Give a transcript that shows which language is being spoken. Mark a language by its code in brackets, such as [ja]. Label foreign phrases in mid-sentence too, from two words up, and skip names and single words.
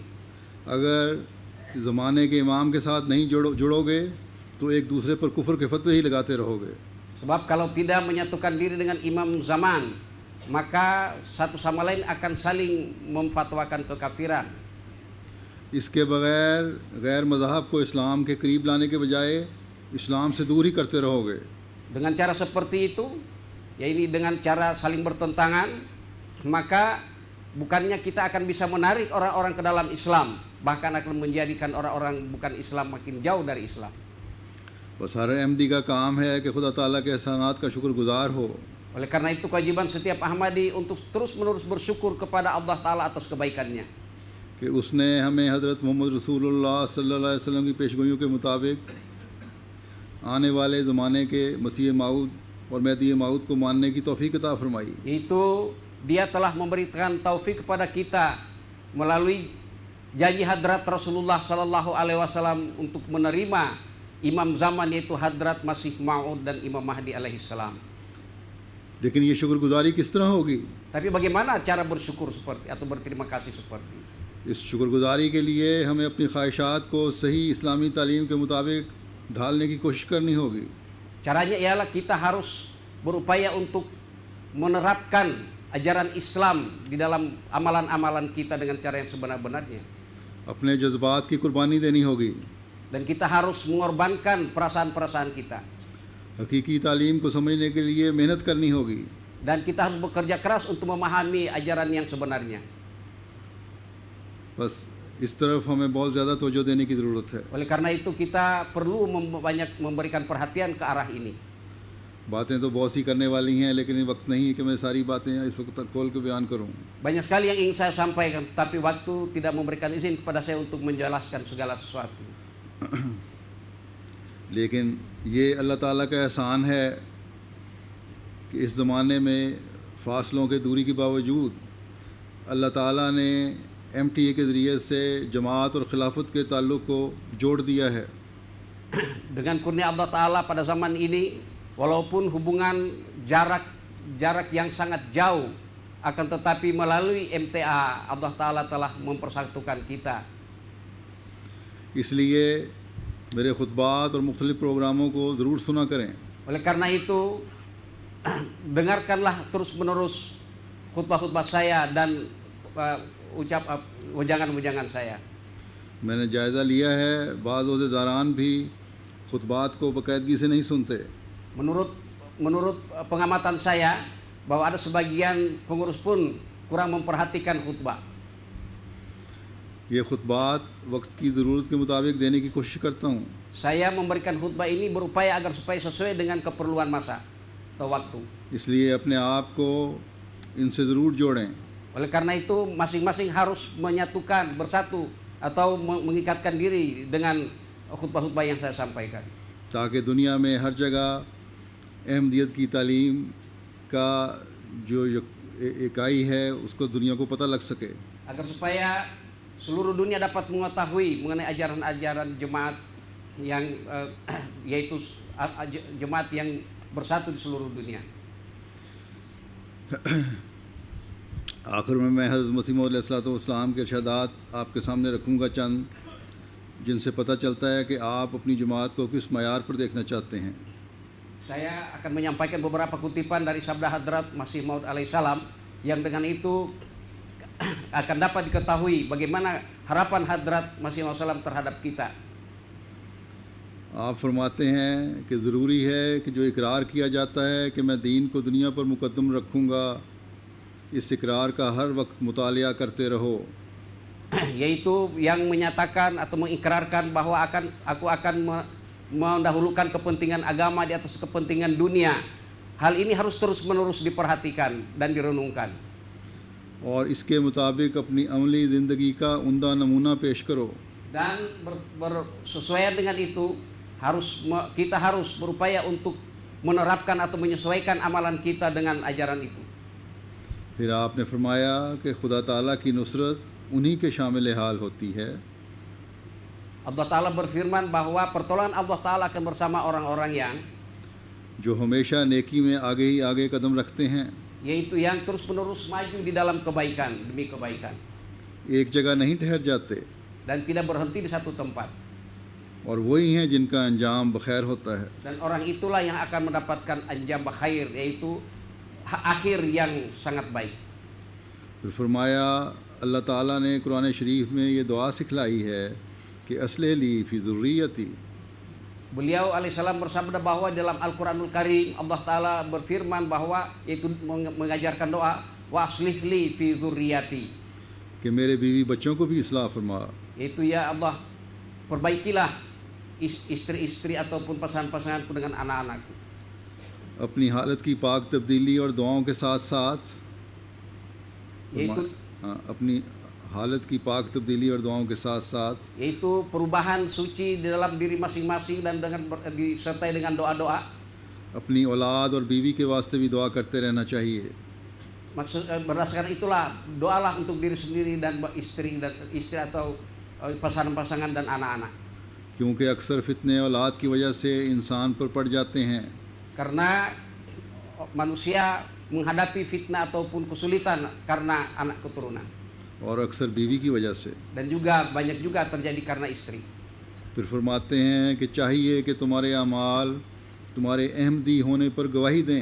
[ur] اگر زمانے کے امام کے ساتھ نہیں جڑو گے تو ایک دوسرے پر کفر کے فتوے ہی لگاتے رہو گے. [id] Sebab kalau tidak menyatukan diri dengan imam zaman, maka satu sama lain akan saling memfatwakan kekafiran. [ur] اس کے بغیر غیر مذہب کو اسلام کے قریب لانے کے بجائے اسلام سے دور ہی کرتے رہو گے. [id] Dengan cara seperti itu, yaitu dengan cara saling bertentangan, maka bukannya kita akan bisa menarik orang-orang ke dalam Islam, bahkan akan menjadikan orang-orang bukan Islam makin jauh dari Islam. [ur] بس ہر احمدی کا کام ہے کہ خدا تعالیٰ کے احسانات کا شکرگزار ہو. [id] Oleh karena itu kewajiban setiap Ahmadi untuk terus-menerus bersyukur kepada Allah Ta'ala atas kebaikannya. [ur] کہ اس نے ہمیں حضرت محمد رسول اللہ [ar] صلى الله عليه وسلم [ur] کی پیشگوئیوں کے مطابق آنے والے زمانے کے مسیح موعود اور مہدی موعود کو ماننے کی توفیق عطا فرمائی. [id] Itu dia telah memberikan taufik kepada kita melalui janji hadrat Rasulullah [ar] صلى الله عليه وسلم [id] untuk menerima imam zaman, yaitu hadrat Masih Maud dan Imam Mahdi [ar] عليه السلام. [ur] لیکن یہ شکرگزاری کس طرح ہوگی? [id] Tapi bagaimana cara bersyukur seperti atau berterima kasih seperti? [ur] اس شکرگزاری کے لیے ہمیں اپنی خواہشات کو صحیح اسلامی تعلیم کے مطابق ڈھالنے کی کوشش کرنی ہوگی. [id] Caranya ialah kita harus berupaya untuk menerapkan ajaran Islam di dalam amalan-amalan kita dengan cara yang sebenar-benarnya. [ur] اپنے جذبات کی قربانی دینی ہوگی. [id] Dan kita harus mengorbankan perasaan-perasaan kita. [ur] حقیقی تعلیم کو سمجھنے کے لیے محنت کرنی ہوگی. [id] Dan kita harus bekerja keras untuk memahami ajaran yang sebenarnya. [ur] بس اس طرف ہمیں بہت زیادہ توجہ دینے کی ضرورت ہے. [id] Oleh karena itu kita perlu banyak memberikan perhatian ke arah ini. [ur] باتیں تو بہت سی کرنے والی ہیں، لیکن وقت نہیں ہے کہ میں ساری باتیں اس وقت تک کھول کے بیان کروں. [id] Banyak sekali yang ingin saya sampaikan, tetapi waktu tidak memberikan izin kepada saya untuk menjelaskan segala sesuatu. [ur] لیکن یہ اللہ تعالیٰ کا احسان ہے کہ اس زمانے میں فاصلوں کے دوری کے باوجود اللہ تعالیٰ نے MTA کے ذریعے سے جماعت اور خلافت کے تعلق کو جوڑ دیا ہے. [id] Dengan kurnia Allah Ta'ala pada zaman ini, walaupun hubungan jarak yang sangat jauh, akan tetapi melalui MTA Allah Ta'ala telah mempersatukan kita. [ur] اس لیے میرے خطبات اور مختلف پروگراموں کو ضرور سنا کریں. [id] Oleh karena itu, dengarkanlah terus-menerus khutbah-khutbah saya dan ujangan-ujangan saya. [ur] میں نے جائزہ لیا ہے، بعض عہدیداران بھی خطبات کو باقاعدگی سے نہیں سنتے. [id] Menurut pengamatan saya, bahwa ada sebagian pengurus pun kurang memperhatikan khutbah. [ur] یہ خطبات وقت کی ضرورت کے مطابق دینے کی کوشش کرتا ہوں. [id] Saya memberikan khutbah ini berupaya agar supaya sesuai dengan keperluan masa atau waktu. [ur] اس لیے اپنے آپ کو ان سے ضرور جوڑیں. [id] Oleh karena itu masing-masing harus menyatukan, bersatu atau mengikatkan diri dengan khutbah-khutbah yang saya sampaikan. [ur] تاکہ دنیا میں ہر جگہ احمدیت کی تعلیم کا جو اکائی ہے اس کو دنیا کو پتا لگ سکے. [id] Agar supaya seluruh dunia dapat mengetahui mengenai ajaran-ajaran jemaat yang yaitu jemaat yang bersatu di seluruh dunia. [ur] آخر میں میں حضرت مسیح موعود علیہ السلام کے ارشادات آپ کے سامنے رکھوں گا چند، جن سے پتا چلتا ہے کہ آپ اپنی جماعت کو کس معیار پر دیکھنا چاہتے ہیں. [id] Saya akan menyampaikan beberapa kutipan dari sabda Hadrat Masih Maud alaihissalam yang dengan itu akan dapat diketahui bagaimana harapan Hadrat Masih Maud alaihissalam terhadap kita. [ur] آپ فرماتے ہیں کہ ضروری ہے کہ جو اقرار کیا جاتا ہے کہ میں دین کو دنیا پر مقدم رکھوں گا، اس اقرار کا ہر وقت مطالعہ کرتے رہو. [id] Yaitu yang menyatakan atau mengikrarkan bahwa aku akan mendahulukan kepentingan agama di atas kepentingan dunia. Hal ini harus terus-menerus diperhatikan dan direnungkan. [ur] اور اس کے مطابق اپنی عملی زندگی کا عمدہ نمونہ پیش کرو. [id] Dan bersesuaian dengan itu kita harus berupaya untuk menerapkan atau menyesuaikan amalan kita dengan ajaran itu. [ur] پھر آپ نے فرمایا کہ خدا تعالیٰ کی نصرت انہیں کے شامل حال ہوتی ہے [id] Allah Ta'ala berfirman bahwa pertolongan Allah Ta'ala akan bersama orang-orang yang [ur] جو ہمیشہ نیکی میں آگے ہی آگے قدم رکھتے ہیں, [id] yaitu yang terus-menerus maju di dalam kebaikan demi kebaikan [ur] ایک جگہ نہیں ٹھہر جاتے, [id] dan tidak berhenti di satu tempat. [ur] اور وہی ہیں جن کا انجام بخیر ہوتا ہے. [id] Dan orang itulah yang akan mendapatkan [ur] انجام خیر, [id] yaitu akhir yang sangat baik. [ur] پھر فرمایا اللہ تعالیٰ نے قرآن شریف میں یہ دعا سکھلائی ہے کہ [ar] أصلح لي في ذريتي. [id] Beliau alaihissalam bersabda bahwa dalam Al-Quranul Karim Allah Ta'ala berfirman bahwa yaitu mengajarkan doa [ar] وأصلح لي في ذريتي, [ur] کہ میرے بیوی بچوں کو بھی اصلاح فرما. [id] yaitu ya Allah perbaikilah istri-istri ataupun pasangan-pasanganku dengan anak-anakku. [ur] اپنی حالت کی پاک تبدیلی اور دعاؤں کے ساتھ ساتھ [id] Yaitu [ur] اپنی حالت کی پاک تبدیلی اور دعاؤں کے ساتھ ساتھ [id] yaitu perubahan suci di dalam diri masing-masing dan disertai dengan doa-doa. [ur] اپنی اولاد اور بیوی کے واسطے بھی دعا کرتے رہنا چاہیے. [id] Berdasarkan itulah doalah untuk diri sendiri dan istri atau pasangan-pasangan dan anak-anak. [ur] کیونکہ اکثر فتنے اولاد کی وجہ سے انسان پر پڑ جاتے ہیں. [id] Karena manusia menghadapi fitnah ataupun kesulitan karena anak keturunan. [ur] اور اکثر بیوی کی وجہ سے. [id] Dan juga banyak juga terjadi karena istri. [ur] پھر فرماتے ہیں کہ چاہیے کہ تمہارے اعمال تمہارے احمدی ہونے پر گواہی دیں.